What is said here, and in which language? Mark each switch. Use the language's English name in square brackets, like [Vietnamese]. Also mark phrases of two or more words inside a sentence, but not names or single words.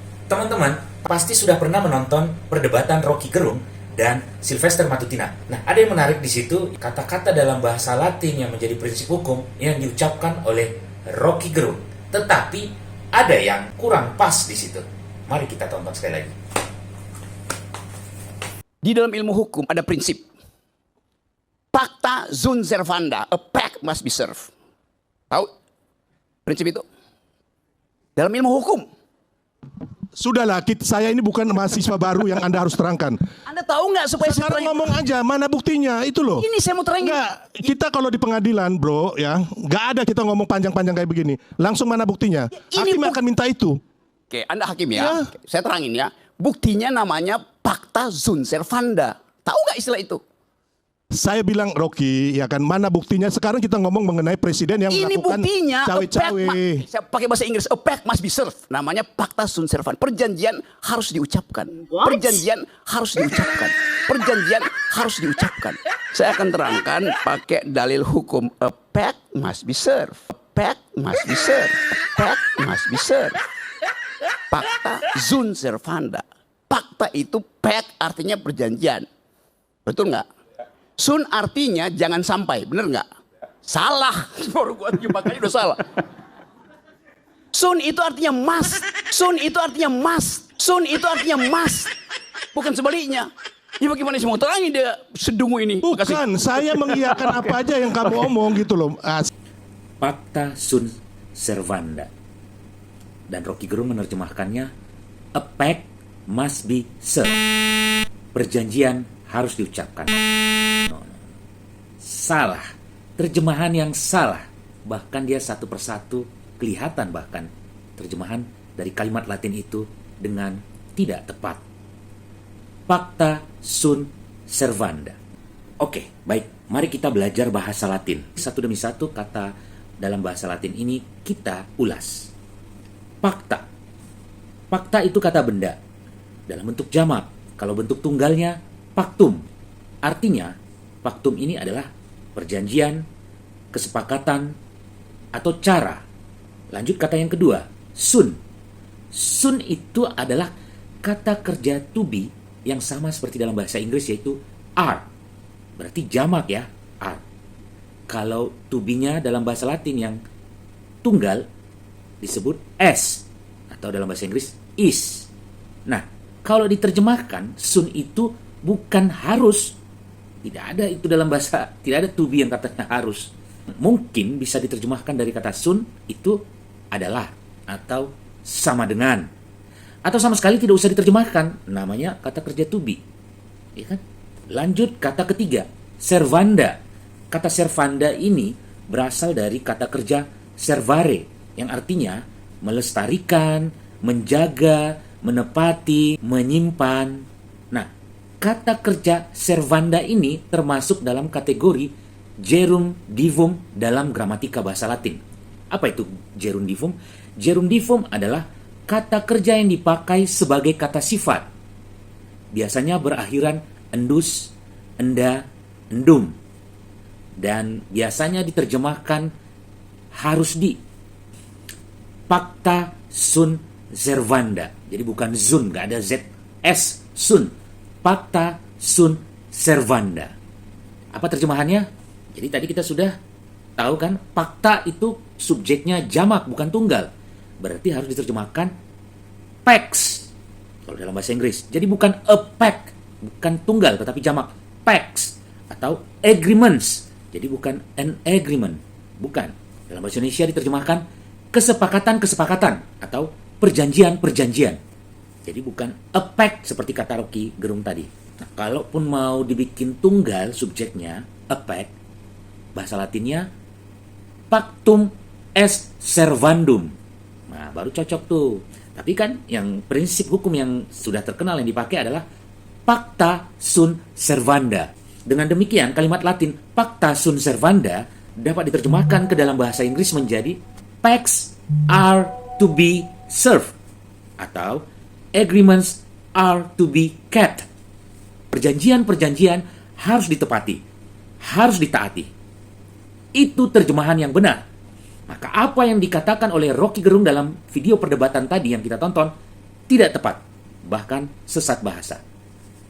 [Indonesian] Teman-teman pasti sudah pernah menonton perdebatan Rocky Gerung dan Sylvester Matutina. Nah, ada yang menarik di situ, kata-kata dalam bahasa Latin yang menjadi prinsip hukum yang diucapkan oleh Rocky Gerung. Tetapi ada yang kurang pas di situ. Mari kita tonton sekali lagi. Di dalam ilmu hukum ada prinsip [Latin] pacta sunt servanda, [English] a pact must be served. [Indonesian] Tahu prinsip itu? Dalam ilmu hukum. Sudahlah, saya ini bukan mahasiswa baru yang Anda harus terangkan. Anda tahu nggak supaya saya Sekarang terangin? ngomong aja, mana buktinya, itu loh. Ini saya mau terangin. Enggak, kita kalau di pengadilan bro, ya, nggak ada kita ngomong panjang-panjang kayak begini. Langsung mana buktinya? Ini Hakim akan minta itu. Oke, Anda hakim ya. Ya. Oke, saya terangin ya. Buktinya namanya [Latin] pacta sunt servanda. [Indonesian] Tahu nggak istilah itu? Saya bilang Rocky, ya kan, mana buktinya? Sekarang kita ngomong mengenai presiden yang Ini melakukan buktinya. cawe-cawe. Saya pakai bahasa Inggris. [English] A pact must be served. [Indonesian] Namanya [Latin] pacta sunt servanda. [Indonesian] Perjanjian harus diucapkan. Perjanjian harus diucapkan. Perjanjian harus diucapkan. Saya akan terangkan pakai dalil hukum. [English] A pact must be served. A pact must be served. A pact must be served. [Latin] Pacta sunt servanda. [Indonesian] Pacta itu pact artinya perjanjian. Betul nggak? Sun artinya jangan sampai, bener nggak? Salah, baru gua makanya udah salah. Sun itu artinya must, sun itu artinya must, sun itu artinya must, bukan sebaliknya. Ya bagaimana sih mau terangin dia sedungu ini? Bukan, saya mengiyakan apa aja yang kamu omong gitu loh. [Latin] Pacta sunt servanda. [Indonesian] Dan Rocky Gerung menerjemahkannya, [English] a pact must be served. [Indonesian] Perjanjian harus diucapkan. Salah. Terjemahan yang salah. Bahkan dia satu persatu kelihatan bahkan terjemahan dari kalimat Latin itu dengan tidak tepat. [Latin] Pacta sunt servanda. [Indonesian] Oke, baik. Mari kita belajar bahasa Latin. Satu demi satu kata dalam bahasa Latin ini kita ulas. Pacta. Pacta itu kata benda dalam bentuk jamak. Kalau bentuk tunggalnya pactum. Artinya pactum ini adalah perjanjian, kesepakatan, atau cara. Lanjut kata yang kedua, sun. Sun itu adalah kata kerja [English] to be [Indonesian] yang sama seperti dalam bahasa Inggris yaitu are. Berarti jamak ya, are. Kalau [English] to be- [Indonesian] nya dalam bahasa Latin yang tunggal disebut s atau dalam bahasa Inggris is. Nah, kalau diterjemahkan sun itu bukan harus. Tidak ada itu dalam bahasa, tidak ada [English] to be [Indonesian] yang katanya harus. Mungkin bisa diterjemahkan dari kata sun itu adalah atau sama dengan. Atau sama sekali tidak usah diterjemahkan, namanya kata kerja [English] to be. [Indonesian] Ya kan? Lanjut kata ketiga, servanda. Kata servanda ini berasal dari kata kerja servare yang artinya melestarikan, menjaga, menepati, menyimpan. Nah, kata kerja servanda ini termasuk dalam kategori gerundivum dalam gramatika bahasa Latin. Apa itu gerundivum? Gerundivum adalah kata kerja yang dipakai sebagai kata sifat. Biasanya berakhiran [Latin] endus, enda, endum. [Indonesian] Dan biasanya diterjemahkan harus di. [Latin] Pacta sunt servanda. [Indonesian] Jadi bukan zun, nggak ada z, s, sun. [Latin] Pacta sunt servanda. [Indonesian] Apa terjemahannya? Jadi tadi kita sudah tahu kan, pacta itu subjeknya jamak bukan tunggal. Berarti harus diterjemahkan pax kalau dalam bahasa Inggris. Jadi bukan [English] a pact, [Indonesian] bukan tunggal tetapi jamak pax atau agreements. Jadi bukan [English] an agreement, [Indonesian] bukan. Dalam bahasa Indonesia diterjemahkan kesepakatan-kesepakatan atau perjanjian-perjanjian. Jadi bukan [English] a pact [Indonesian] seperti kata Rocky Gerung tadi. Nah, kalaupun mau dibikin tunggal subjeknya, [English] a pact, [Indonesian] bahasa Latinnya [Latin] pactum est servandum. [Indonesian] Nah, baru cocok tuh. Tapi kan yang prinsip hukum yang sudah terkenal yang dipakai adalah [Latin] pacta sunt servanda. [Indonesian] Dengan demikian, kalimat Latin [Latin] pacta sunt servanda [Indonesian] dapat diterjemahkan ke dalam bahasa Inggris menjadi [English] pacts are to be served [Indonesian] atau [English] agreements are to be kept. [Indonesian] Perjanjian-perjanjian harus ditepati, harus ditaati. Itu terjemahan yang benar. Maka apa yang dikatakan oleh Rocky Gerung dalam video perdebatan tadi yang kita tonton tidak tepat, bahkan sesat bahasa.